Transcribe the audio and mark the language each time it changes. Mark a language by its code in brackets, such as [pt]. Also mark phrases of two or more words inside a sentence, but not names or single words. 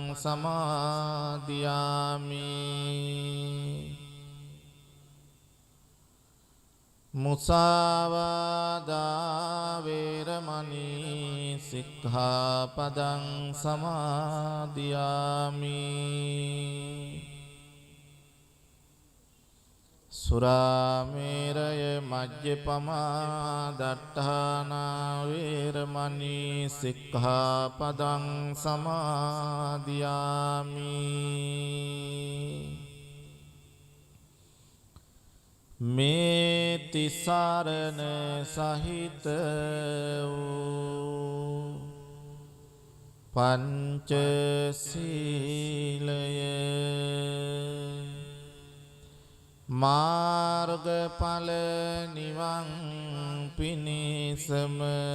[pi] සමාදියාමි මුසාවාදා වේරමණී සික්ඛාපදං සමාදියාමි සුරාමේරය මජ්ජපමා දට්ඨානා වේරමණී සික්ඛාපදං [si] සමාදියාමි මේ තිසරණ සහිත වූ පංචශීලය මාර්ගඵල නිවන් පිණිසම